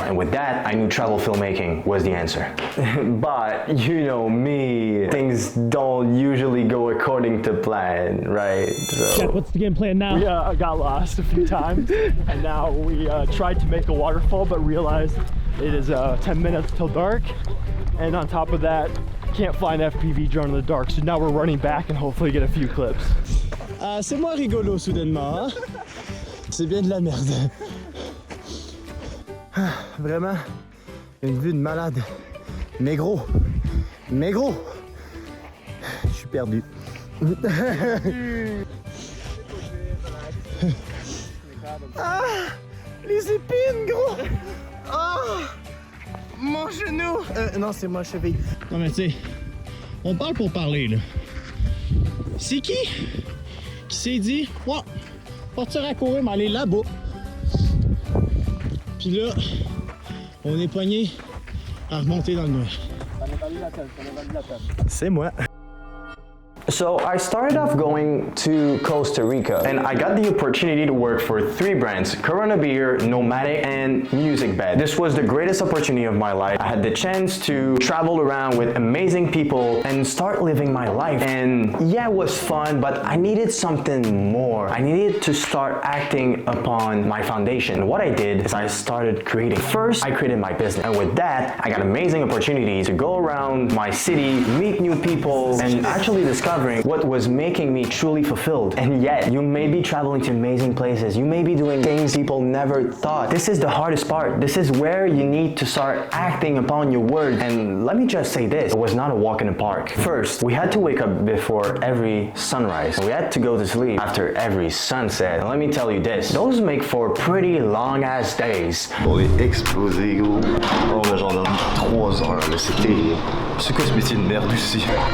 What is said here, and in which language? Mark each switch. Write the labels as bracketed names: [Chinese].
[English] And with that, I knew travel filmmaking was the answer. But you know me, things don't usually go according to plan, right? So what's the game plan now? We got lost a few times, and now we tried to make a waterfall, but realized it is 10 minutes till dark. And on top of that, can't fly an FPV drone in the dark. So now we're running back and hopefully get a few clips. [French] C'est moins rigolo soudainement, hein? C'est bien de la merde. Vraiment, une vue de malade. Mais gros, je suis perdu. Ah, les épines, gros. Ah, mon genou. Non, c'est ma cheville. Non mais tu sais, on parle pour parler là. C'est qui s'est dit, ouais, partir à courir, mais aller là-bas. Puis là, on est pogné à remonter dans le noir. C'est moi. [English] So I started off going to Costa Rica, and I got the opportunity to work for 3 brands: Corona Beer, Nomadic, and Music Bed. This was the greatest opportunity of my life. I had the chance to travel around with amazing people and start living my life. And yeah, it was fun, but I needed something more. I needed to start acting upon my foundation. And what I did is I started creating. First, I created my business, and with that, I got amazing opportunities to go around my city, meet new people, and actually discover what was making me truly fulfilled. And yet, you may be traveling to amazing places. You may be doing things people never thought. This is the hardest part. This is where you need to start acting upon your word. And let me just say this, it was not a walk in the park. First, we had to wake up before every sunrise. We had to go to sleep after every sunset. And let me tell you this, those make for pretty long ass days. [French] On est explosé, gros. Oh, mais j'en ai dormi 3 heures, là, c'est terrible. C'est quoi ce métier de merde ici?